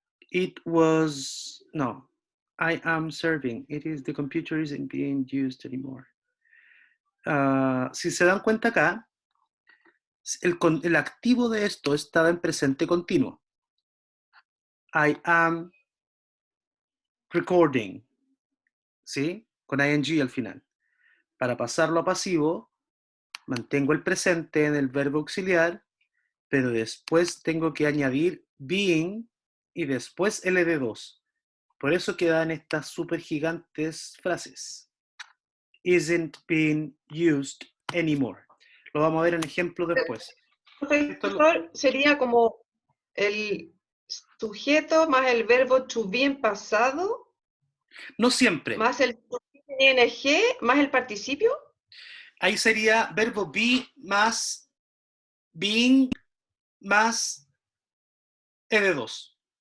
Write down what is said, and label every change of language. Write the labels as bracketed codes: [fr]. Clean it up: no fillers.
[en] It was, no, I am serving, it is, the computer isn't being used anymore. [es] Si se dan cuenta acá, el activo de esto estaba en presente continuo. [en] I am recording, [es] ¿sí? Con ing al final. Para pasarlo a pasivo, mantengo el presente en el verbo auxiliar, pero después tengo que añadir being y después ld2. Por eso quedan estas súper gigantes frases. [en] Isn't being used anymore. [es] Lo vamos a ver en ejemplo después. Profesor, sería como el sujeto más el verbo to be en pasado, No siempre. más el to be en ing, más el participio. Ahí sería verbo be más being más ed2.